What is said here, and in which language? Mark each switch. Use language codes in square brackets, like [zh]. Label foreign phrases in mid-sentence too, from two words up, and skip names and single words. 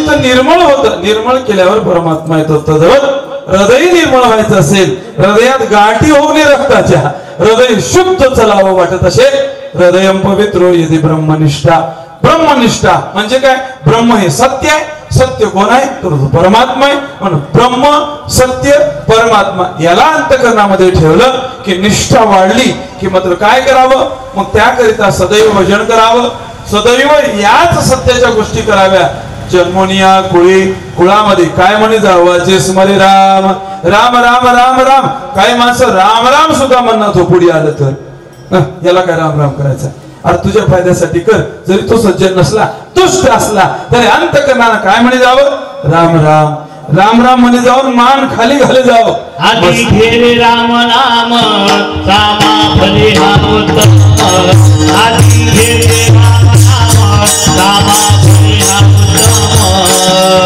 [mr] निर्मळ होतं. निर्मळ केल्यावर परमात्मा येतो. तद्वत हृदय निर्मळ व्हायचं असेल, हृदयात गाठी होऊ नये रक्ताच्या, हृदय शुद्ध चलावं वाटत असेल, हृदय पवित्र यदि ब्रह्मनिष्ठा. ब्रह्मनिष्ठा म्हणजे काय? ब्रह्म हे सत्य आहे. सत्य कोण आहे? तर परमात्मा आहे. म्हणून ब्रह्म सत्य परमात्मा याला अंतःकरणामध्ये ठेवलं की निष्ठा वाढली की मात्र काय करावं? मग त्याकरिता सदैव भजन करावं. सदैव याच सत्याच्या गोष्टी कराव्या. जन्मोनिया कुळामध्ये काय म्हणे जावाचे स्मरे राम राम राम राम राम. काही माणसं राम राम सुद्धा म्हणणार तो पुढे आलं तर याला काय राम राम करायचा? अरे तुझ्या फायद्यासाठी कर. जरी तो सज्जन नसला, दुष्ट असला तरी अंतःकरणानं काय म्हणे जावं? राम राम राम राम म्हणे जाऊन मान खाली घाले जावं. आधी घेरे राम नाम सामा फले हा उत्तम. आधी घेरे राम नाम सामा फले हा उत्तम.